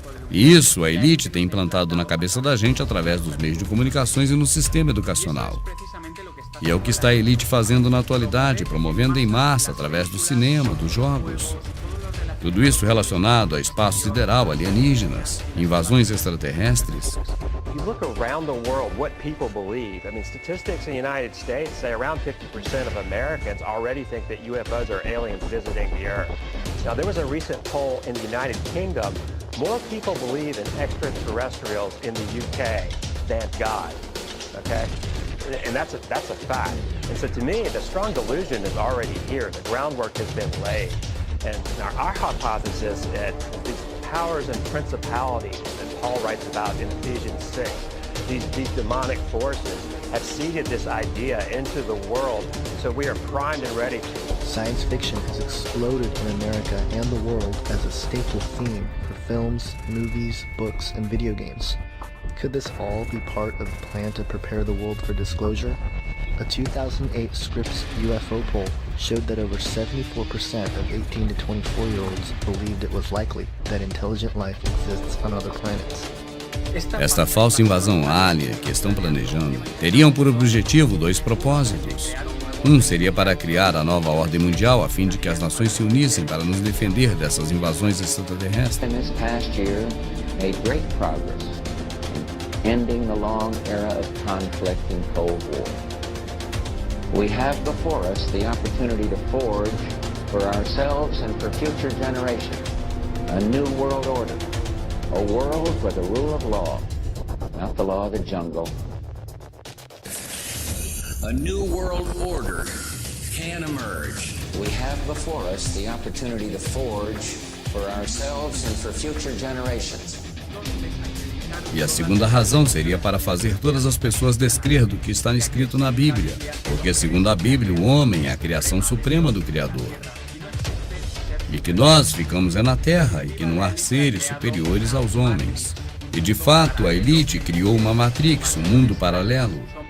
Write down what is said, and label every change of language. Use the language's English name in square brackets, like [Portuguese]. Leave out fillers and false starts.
[Portuguese] E isso a elite tem implantado na cabeça da gente através dos meios de comunicações e no sistema educacional. E é o que está a elite fazendo na atualidade, promovendo em massa através do cinema, dos jogos. Tudo isso relacionado a espaço sideral, alienígenas, invasões extraterrestres. [English] You look around the world, what people believe. I mean, statistics in the United States say around 50% of Americans already think that UFOs are aliens visiting the Earth. Now, there was a recent poll in the United Kingdom. More people believe in extraterrestrials in the UK than God, okay? And that's a fact. And so to me, the strong delusion is already here. The groundwork has been laid. And our hypothesis is that these powers and principalities that Paul writes about in Ephesians 6, these demonic forces have seeded this idea into the world, so we are primed and ready. Science fiction has exploded in America and the world as a staple theme for films, movies, books, and video games. Could this all be part of the plan to prepare the world for disclosure? A 2008 Scripps UFO poll showed that over 74% of 18 to 24-year-olds believed it was likely that intelligent life exists on other planets. [Portuguese] Esta falsa invasão alien que estão planejando teriam por objetivo dois propósitos. Um seria para criar a nova ordem mundial a fim de que as nações se unissem para nos defender dessas invasões extraterrestres. [English] In this past year, made great progress in ending the long era of conflict and Cold War. We have before us the opportunity to forge for ourselves and for future generations a new world order, a world where the rule of law, not the law of the jungle. A new world order can emerge. We have before us the opportunity to forge for ourselves and for future generations. [Portuguese] E a segunda razão seria para fazer todas as pessoas descrer do que está escrito na Bíblia, porque segundo a Bíblia, o homem é a criação suprema do Criador. E que nós ficamos na terra e que não há seres superiores aos homens. E de fato, a elite criou uma matrix, um mundo paralelo.